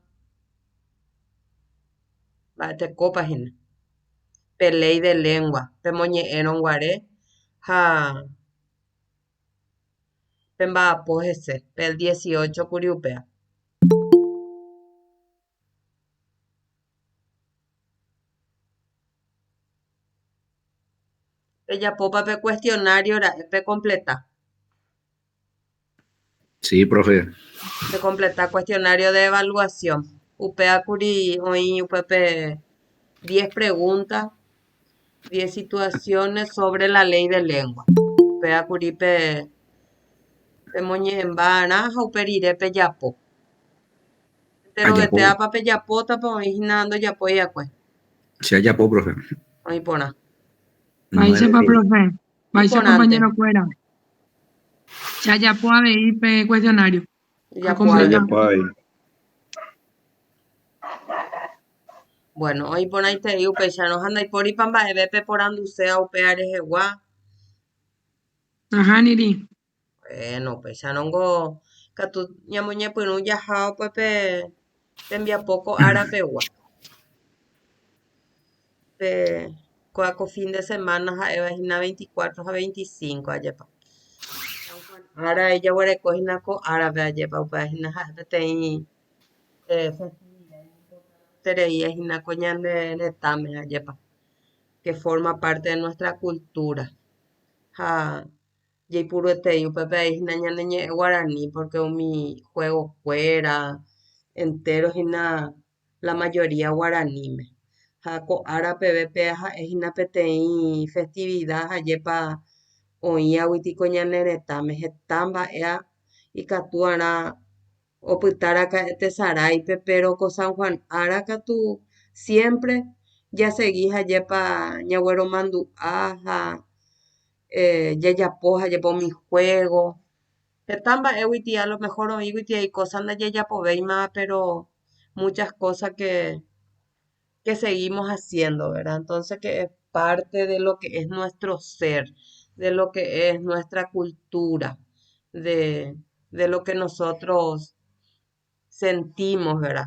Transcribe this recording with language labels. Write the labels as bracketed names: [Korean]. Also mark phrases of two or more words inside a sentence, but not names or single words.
[Guarani] Mba'etekópahína pe [Spanish] ley de lengua [Guarani] pemoñe'ẽrõguare ha pemba'apo hese pel 18 kuri upéva. Pejapópa pe cuestionario ra'e pe completá. [Spanish] Sí, profe. Pe completar cuestionario de evaluación. [Guarani] Upéakuri oĩ upépe [Spanish] 10 preguntas, 10 situaciones sobre la ley de lengua. [Guarani] Upéakuri pemoñe'ẽmba'arã ha upe rire pejapo. Ajapó. Terovetéapa pejapótapa oĩhína ndojapóiakue. [Spanish] Sí, ajapó, profe. [Guarani] Oĩ porã. Vaichápa, profe. Vaicha, Iporãnte. [Spanish] compañero fuera. Ya puedo ir pe cuestionario. A [Guarani] Japo [Spanish] completar. [Guarani] avei. Ajapó ahí. Bueno, oĩporãitei upéicharõ ha ndaipóripa mba'eve peporandusea upe arehegua. Ajá, Niri. Bueno, upéicharõngo katu ñamoñepyrũ jaha upépe tembiapoko Arapegua. Ko'áko [Spanish] fin de semana [Guarani] ha'evahína 24 ha 25 ajépa. Ára jaguarekóhína ko árape ajépa upévahína ha'e peteĩ tereíahína ko ñane retãme ajépa, [Spanish] que forma parte de nuestra cultura. [Guarani] Ha jaipuruetei upépeaihína ñane ñe'ẽ guarani porque umi juegokuéra enterohína [Spanish] la mayoría [Guarani] guaraníme. Ha ko árapeve pe ha'éhína peteĩ festividad ajépa oĩ aguytĩ ko ñane retãme heta mba'e ikatu'arã opytárakae tesaráipe pero ko San Juan ára katu siempre jaseguí ajépa ñagueromandu'a ha jajapo ajépa umi juego. Heta mba'e guitĩ [Spanish] a lo mejor [Guarani] oĩ guitiai [Spanish] cosa ndajejapovéima pero muchas cosas que seguimos haciendo, ¿verdad? Entonces que es parte de lo que es nuestro ser, de lo que es nuestra cultura, de lo que nosotros sentimos, ¿verdad?